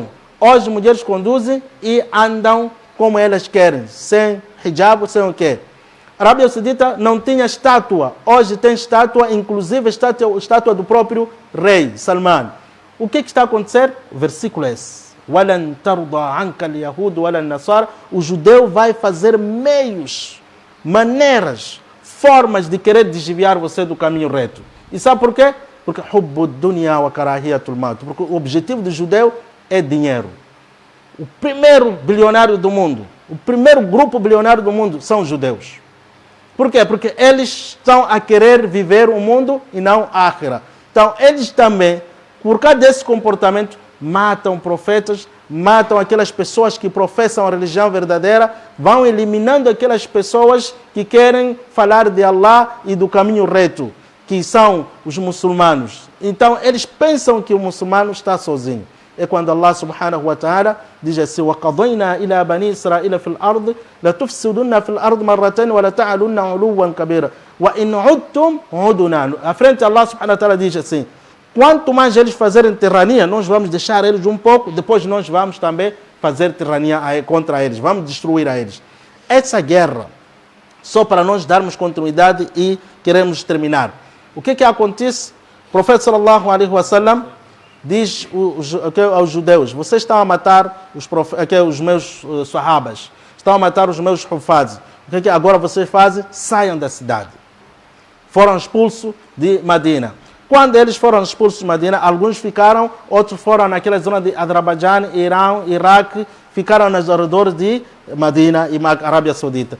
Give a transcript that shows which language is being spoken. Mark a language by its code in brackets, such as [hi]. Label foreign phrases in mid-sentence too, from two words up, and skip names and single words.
[pt] Hoje mulheres conduzem e andam como elas querem, sem hijab, sem o quê? A Arábia Saudita não tinha estátua. Hoje tem estátua, inclusive estátua do próprio rei Salman. O que está a acontecer? O versículo é esse. [ar] وَلَنْ تَرْضَى عَنْكَ الْيَهُودُ وَلَا النَّصَارَى. [pt] O judeu vai fazer meios, maneiras, formas de querer desviar você do caminho reto. E sabe por quê? Porque [ar] حُبُّ الدُّنْيَا وَكَرَاهِيَةُ الْمَوْتِ. [pt] Porque o objetivo do judeu é dinheiro. O primeiro bilionário do mundo, o primeiro grupo bilionário do mundo são os judeus. Por quê? Porque eles estão a querer viver o mundo e não a ákhira. Então, eles também, por causa desse comportamento, matam profetas, matam aquelas pessoas que professam a religião verdadeira, vão eliminando aquelas pessoas que querem falar de Allah e do caminho reto, que são os muçulmanos. Então, eles pensam que o muçulmano está sozinho. É quando [ar] الله سبحانه وتعالى [pt] diz assim: [ar] وَقَضَيْنَا إِلَى بَنِي إِسْرَائِيلَ فِي الْأَرْضِ لَتُفْسِدُنَّ فِي الْأَرْضِ مَرَّتَيْنِ وَلَتَعْلُنَّ عُلُوًّا كَبِيرًا وَإِنْ عُدْتُمْ عُدْنَا. [pt] À frente, [ar] الله سبحانه وتعالى [pt] diz assim: quanto mais eles fazerem tirania, nós vamos deixar eles um pouco, depois nós vamos também fazer tirania contra eles, vamos destruir a eles. Essa guerra, só para nós darmos continuidade e queremos terminar. O que acontece? O profeta [ar] صلى الله عليه وسلم [pt] diz aos judeus: vocês estão a matar os meus sahabas, estão a matar os meus hufaz. O que agora vocês fazem? Saiam da cidade. Foram expulsos de Medina. Quando eles foram expulsos de Medina, alguns ficaram, outros foram naquela zona de Azerbaijão, Irã, Iraque, ficaram nos arredores de Medina e Arábia Saudita.